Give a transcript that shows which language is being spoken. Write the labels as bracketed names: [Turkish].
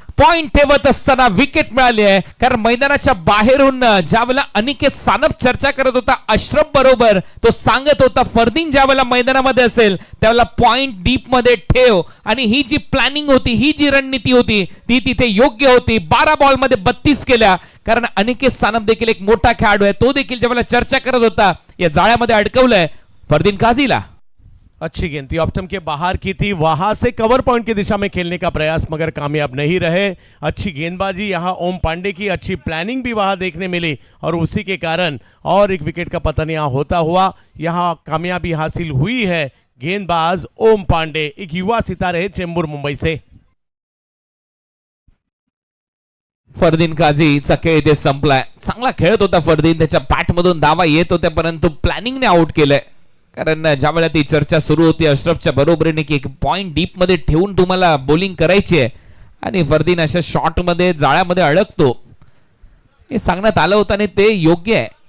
[Marathi] Point ठेवत असताना wicket मिळाली आहे. कारण मैदानाच्या बाहेरून ज्यावेळेला अनिकेत सानप चर्चा करत होता अश्रफ बरोबर, तो सांगत होता फरदीन ज्यावेळेला मैदानामध्ये असेल त्यावेळेला पॉइंट डीप मध्ये ठेव. आणि ही जी प्लॅनिंग होती, ही जी रणनीती होती ती तिथे योग्य होती. 12 बॉल मध्ये 32 केल्या. कारण अनिकेत सानप देखील एक मोठा खेळाडू आहे, तो देखील ज्यावेळेला चर्चा करत होता या जाळ्यामध्ये अडकवलंय फरदीन काझीला. [Hindi] अच्छी गेंद थी, ऑफ स्टंप के बाहर की थी, वहां से कवर पॉइंट की दिशा में खेलने का प्रयास मगर कामयाब नहीं रहे. अच्छी गेंदबाजी यहां ओम पांडे की, अच्छी प्लानिंग भी वहां देखने मिली और उसी के कारण और एक विकेट का पतन यहां होता हुआ यहां कामयाबी हासिल हुई है. गेंदबाज ओम पांडे एक युवा सितारे हैं चेंबूर मुंबई से. [Marathi] फरदीन काझीचा खेळ इथे संपलाय. चांगला खेळत होता फरदीन, त्याच्या बॅट मधून धावा येत होत्या परंतु प्लॅनिंगने आउट केलंय. कारण ज्यावेळेला ती चर्चा सुरू होती अश्रफच्या बरोबरीने की एक पॉइंट डीप मध्ये ठेवून तुम्हाला बॉलिंग करायची आहे आणि फरदीन अशा शॉट मध्ये जाळ्यामध्ये अडकतो हे सांगण्यात आलं होतं आणि ते योग्य आहे.